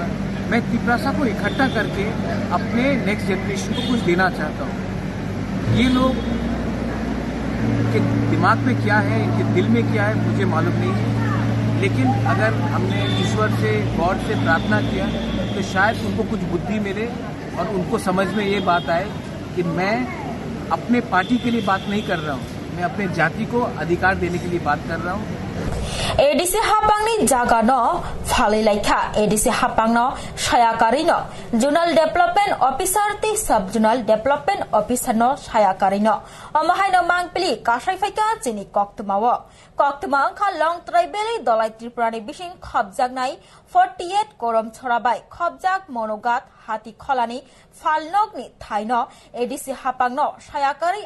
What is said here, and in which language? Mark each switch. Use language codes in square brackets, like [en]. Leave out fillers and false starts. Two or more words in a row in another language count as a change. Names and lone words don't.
[hi] मैं तिपरासा को इकट्ठा करके अपने [en] next generation [hi] को कुछ देना चाहता हूँ ये लोग के दिमाग में क्या है इनके दिल में क्या है मुझे मालूम नहीं है लेकिन अगर हमने ईश्वर से गॉड से प्रार्थना किया तो शायद उनको कुछ बुद्धि मिले और उनको समझ में ये बात आए कि मैं अपने पार्टी के लिए बात नहीं कर रहा हूँ मैं अपने जाति को अधिकार देने के लिए बात कर रहा हूँ [trp] एडीसी हापांगनी जागा न फालै लाइखा एडीसी हापांग न सायाकारि न [en] zonal development officer [trp] ति [en] sub zonal development officer [trp] न सायाकारि न अमहाय न मांगपिलि कासाइफाइका जिनि कक्तमावो कक्तमा खा लं ट्राइबेलि दलाइ त्रिपुरानि बिसिं खबजागनाय 48 करम छराबाय खबजाग मनोगात हाति खलानि फालनगनि थाइन एडीसी हापांग न सायाकारि